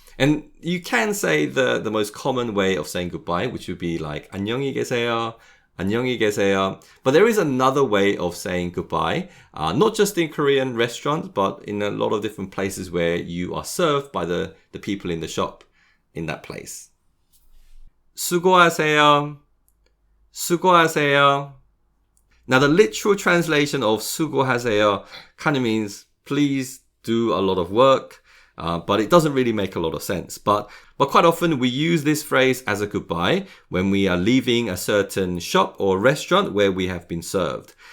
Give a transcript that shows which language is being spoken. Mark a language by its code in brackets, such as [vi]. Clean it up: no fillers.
[en] And you can say the most common way of saying goodbye, which would be like [ko] 안녕히 계세요, 안녕히 계세요. [en] But there is another way of saying goodbye, not just in Korean restaurants, but in a lot of different places where you are served by the people in the shop in that place. [ko] 수고하세요, 수고하세요. [en] Now, the literal translation of 수고하세요 kind of means please do a lot of work, but it doesn't really make a lot of sense. But quite often we use this phrase as a goodbye when we are leaving a certain shop or restaurant where we have been served.